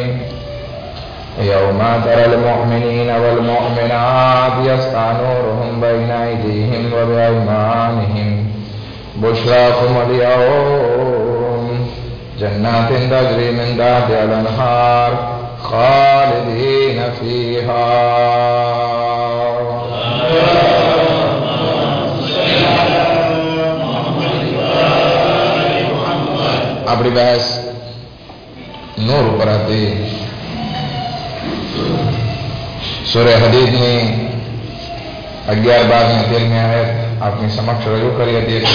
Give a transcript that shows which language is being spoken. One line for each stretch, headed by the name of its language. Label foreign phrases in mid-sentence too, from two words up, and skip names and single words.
Arabic: يوم ترى المؤمنين والمؤمنات يسعى نورهم بين أيديهم وبأيمانهم بشراكم اليوم جنات تجري من تحتها الأنهار خالدين فيها.
Gujarati: આપણી બહેસ નૂર ઉપર હતી. સૂરે હદીદની 11-12 આયત આપની સમક્ષ રજૂ કરી હતી.